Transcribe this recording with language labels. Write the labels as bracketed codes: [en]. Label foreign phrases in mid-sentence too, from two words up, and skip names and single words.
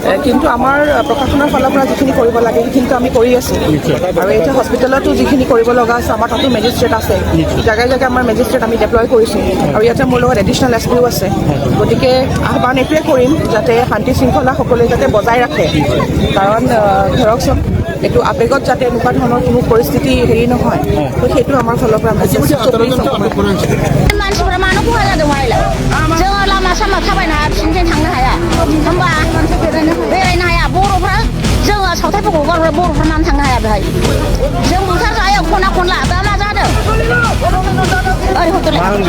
[as] কিন্তু আমাৰ প্ৰশাসনৰ ফালৰ পৰা যিখিনি কৰিব লাগে সেইখিনিতো আমি কৰি আছোঁ আৰু এতিয়া হস্পিটেলতো যিখিনি কৰিব লগা আছে আমাৰ তাতো মেজিষ্ট্ৰেট আছে জেগাই জেগাই আমাৰ মেজিষ্ট্ৰেট আমি ডেপ্লয় কৰিছোঁ আৰু ইয়াতে মোৰ লগত [en] additional SPও [as] আছে গতিকে আহ্বান এইটোৱে কৰিম যাতে শান্তি শৃংখলা সকলোৱে যাতে বজাই ৰাখে কাৰণ ধৰকচোন এইটো আবেগত যাতে এনেকুৱা ধৰণৰ কোনো পৰিস্থিতি হেৰি নহয় তো সেইটো আমাৰ ফালৰ পৰা [brx] मानसिफोरा मानो खहा जादों माइलाय जोङो लामा सामा थाबायनो हाया बिसिनिथिं थांनो हाया होमबा बेरायनो हाया बर'फ्रा जोङो सावथालफोरखौ गारबाय बर'फ्रा मानो थांनो हाया बेहाय जों बुथार जायो खना खनला दा मा जादों ओरै हरदोलाय